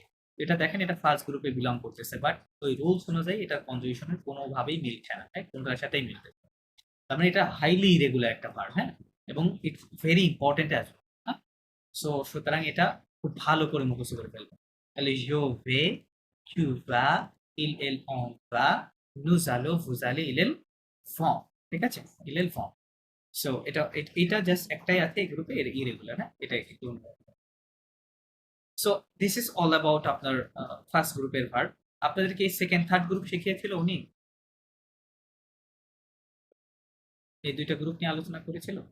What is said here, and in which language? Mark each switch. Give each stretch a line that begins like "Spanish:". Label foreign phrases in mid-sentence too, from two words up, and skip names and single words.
Bangla: এটা দেখেন, এটা
English: first group belong
Bangla: করতেছে, বাট ওই রুলস অনুযায়ী এটা কনজুগেশনের কোনোভাবেই মিলছে না, তাই কোনটার সাথেই মিলবে। তার মানে এটা
English: highly irregular
Bangla: একটা ভার্ব। হ্যাঁ, এবং
English: it's very important as.
Bangla: হ্যাঁ, সো সুতরাং এটা খুব ভালো করে মুখস্থ করে ফেলবেন।
French: তাহলে je vais, tu vas, ils on va, nous allons, vous allez, ils vont।
Bangla: ঠিক আছে,
French: ils vont।
Bangla: সো এটা জাস্ট একটাই আছে এই গ্রুপে, ইরেগুলার। হ্যাঁ, এটা একটু।
English: so this is all about আপনার first group verb।
Bangla: আপনাদেরকে
English: second third group
Bangla: শিখিয়েছিল উনি? এই দুইটা গ্রুপ নিয়ে আলোচনা করেছিল?